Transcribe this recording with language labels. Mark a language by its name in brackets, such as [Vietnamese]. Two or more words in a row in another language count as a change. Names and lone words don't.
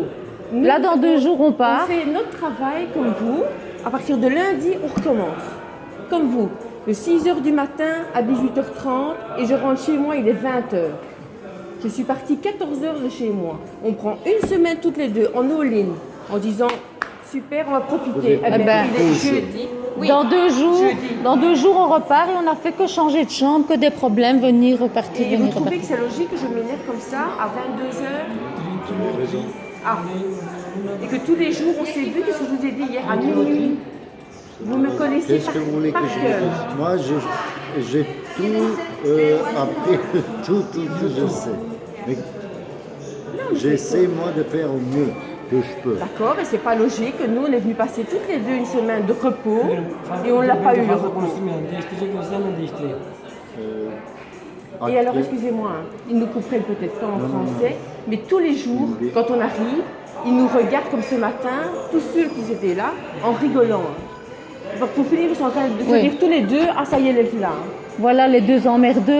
[French] Nous, là, dans 2 jours, on on part. fait notre travail comme vous. À partir de lundi, on recommence. Comme vous. De 6h du matin à 18h30 et je rentre chez moi, il est 20h. Je suis partie 14h de chez moi. On prend une semaine toutes les deux en all-in en disant super, on va profiter. Eh ben, il est jeudi. Oui. Dans 2 jours, Jeudi. on repart et on n'a fait que changer de chambre, que des problèmes, venir, repartir, Et vous venir, trouvez repartir. que c'est logique que je m'énerve comme ça à 22h Ah. Et que tous les jours on s'est vu, qu'est-ce que je vous ai dit hier à minuit. Vous me connaissez Qu'est-ce que vous voulez que par je vous cœur. dise? Moi, j'ai tout appris, tout, je sais. Mais j'essaie, moi, de faire au mieux que je peux. D'accord, mais c'est pas logique. Nous, on est venus passer toutes les deux une semaine de repos et on l'a pas eu le [Turkish] Fazla [French] repos. [Turkish] konuştum yani. Değiştireceklerse hemen değiştireyim. [French] Et alors, excusez-moi, hein, ils nous comprennent peut-être pas en français, mais tous les jours, quand on arrive, ils nous regardent comme ce matin, tous ceux qui étaient là, en rigolant. Donc pour finir, ils sont en train de se Oui. dire tous les deux, ah ça y est, elle est là. Voilà, les 2 emmerdeux